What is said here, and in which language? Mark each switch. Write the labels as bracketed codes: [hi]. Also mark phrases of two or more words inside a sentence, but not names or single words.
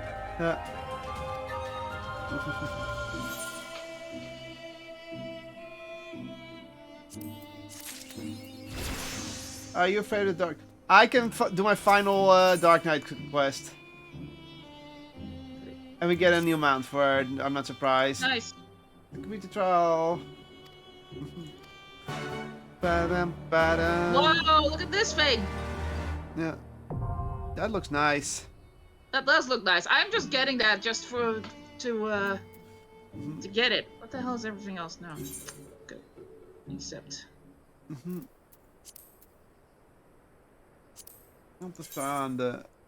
[en] Are you afraid of dark? I can do my final Dark Knight quest. And we get a new mount for it. I'm not surprised. Nice. Complete the trial. Ba-dum, ba-dum. Whoa, look at this thing. Yeah. That looks nice. That does look nice. I'm just getting that just to get it. What the hell is everything else now? Okay. Except. Not the sound. The